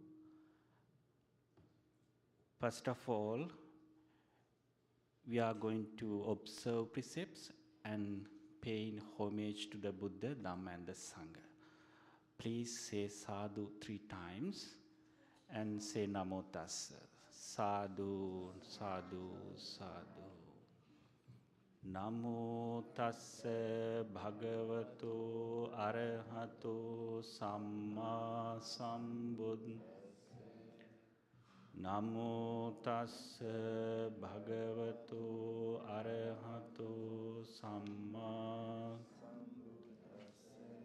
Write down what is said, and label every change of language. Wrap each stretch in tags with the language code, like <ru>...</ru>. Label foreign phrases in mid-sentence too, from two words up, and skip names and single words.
<en>First of all, we are going to observe precepts and pay homage to the Buddha, Dhamma and the Sangha. Please say sadhu 3 times and say</en> <pi>namo tassa. Sadhu, sadhu, sadhu. Namo tassa bhagavato arahato samma sambuddhassa. Namo tassa bhagavato arahato samma sambuddhassa.</pi>